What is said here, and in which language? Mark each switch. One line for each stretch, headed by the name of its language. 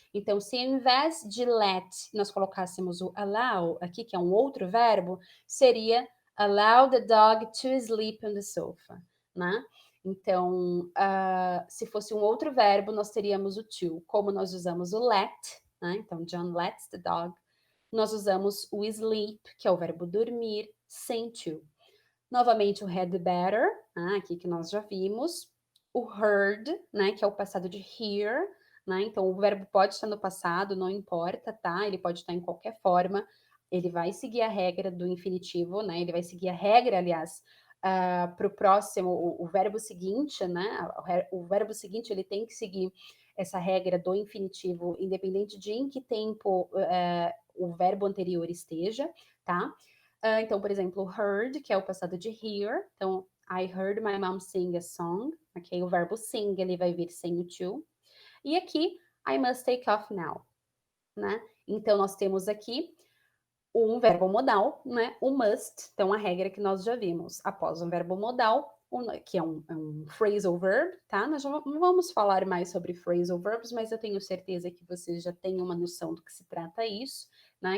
Portuguese: Então, se ao invés de let, nós colocássemos o allow aqui, que é um outro verbo, seria
English: allow the dog to sleep on the sofa,
Portuguese: né? Então, se fosse um outro verbo, nós teríamos o to. Como nós usamos o let, né? Então,
English: John lets the dog.
Portuguese: Nós usamos o sleep, que é o verbo dormir, sem to. Novamente, o had better, né? Aqui que nós já vimos. O heard, né? Que é o passado de hear, né? Então, o verbo pode estar no passado, não importa, tá? Ele pode estar em qualquer forma. Ele vai seguir a regra do infinitivo, né? Ele vai seguir a regra, aliás, para o próximo, o verbo seguinte, né? O verbo seguinte, ele tem que seguir essa regra do infinitivo, independente de em que tempo o verbo anterior esteja, tá? Então, por exemplo, heard, que é o passado de hear. Então,
English: I heard my mom sing a song.
Portuguese: Ok? O verbo sing, ele vai vir sem o to. E aqui,
English: I must take off now, né?
Portuguese: Então, nós temos aqui um verbo modal, né? O must, então a regra que nós já vimos. Após um verbo modal, que é um phrasal verb, tá? Nós já não vamos falar mais sobre phrasal verbs, mas eu tenho certeza que vocês já têm uma noção do que se trata isso, né?